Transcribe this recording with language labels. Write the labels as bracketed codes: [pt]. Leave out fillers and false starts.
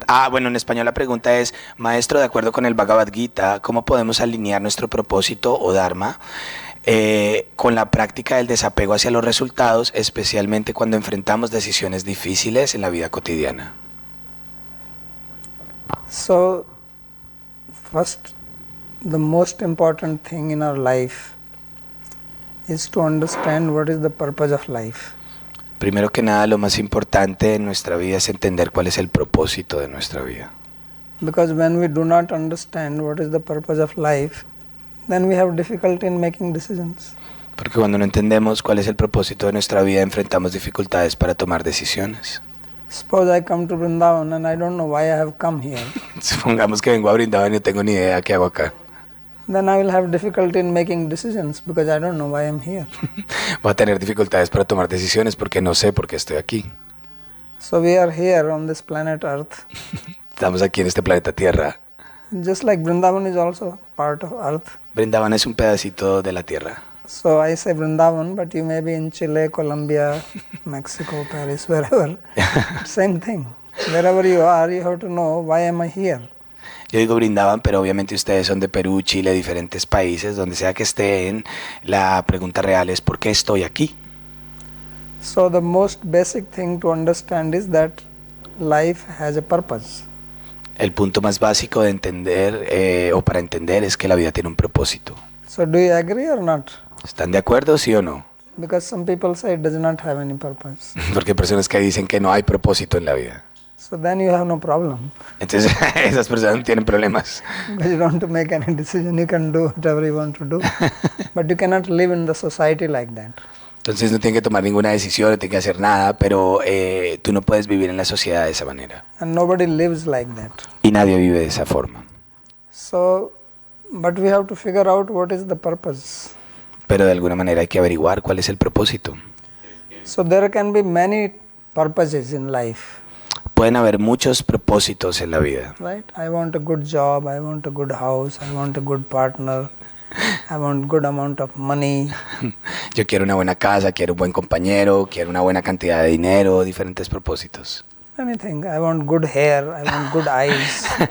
[es] Bueno, en español la pregunta es, maestro, de acuerdo con el Bhagavad Gita, ¿cómo podemos alinear nuestro propósito o dharma con la práctica del desapego hacia los resultados, especialmente cuando enfrentamos decisiones difíciles en la vida cotidiana? [en] So, first, the most important thing in our life is to understand what is the purpose of life. [es] Primero que nada, lo más importante en nuestra vida es entender cuál es el propósito de nuestra vida. [en] Because when we do not understand what is the purpose of life, then we have difficulty in making decisions. [es] Porque cuando no entendemos cuál es el propósito de nuestra vida, enfrentamos dificultades para tomar decisiones. [en] Suppose I come to Vrindavan and I don't know why I have come here. [es] Supongamos que vengo a Vrindavan y no tengo ni idea qué hago acá. [en] Then I will have difficulty in making decisions because I don't know why I'm here. [es] Voy a tener dificultades para tomar decisiones porque no sé por qué estoy aquí. [en] So we are here on this planet Earth. [es] Estamos aquí en este planeta Tierra. [en] Just like Vrindavan is also part of Earth. [es] Vrindavan es un pedacito de la Tierra. [en] So I say Vrindavan, but you may be in Chile, Colombia, Mexico, Paris, wherever. Same thing. Wherever you are, you have to know why am I here. [es] Yo digo Brindavan, pero obviamente ustedes son de Perú, Chile, diferentes países, donde sea que estén. La pregunta real es ¿por qué estoy aquí? [en] So the most basic thing to understand is that life has a purpose. [es] El punto más básico de entender o para entender es que la vida tiene un propósito. [en] So do you agree or not? [es] ¿Están de acuerdo, sí o no? [en] Because some people say it does not have any purpose. [es] Porque hay personas que dicen que no hay propósito en la vida. [en] So then you have no problem. [es] Entonces esas personas no tienen problemas. [en] Because you don't want to make any decision, you can do whatever you want to do. But you cannot live in the society like that. [es] Entonces no tienen que tomar ninguna decisión, no tienen que hacer nada, pero tú no puedes vivir en la sociedad de esa manera. [en] And nobody lives like that. [es] Y nadie vive de esa forma. [en] So, but we have to figure out what is the purpose. [es] Pero de alguna manera hay que averiguar cuál es el propósito. [en] So there can be many purposes in life. [es] Pueden haber muchos propósitos en la vida. [en] Right? I want a good job, I want a good house, I want a good partner, I want good amount of money. [es] Yo quiero una buena casa, quiero un buen compañero, quiero una buena cantidad de dinero, diferentes propósitos. [en] Anything. I want good hair, I want good eyes.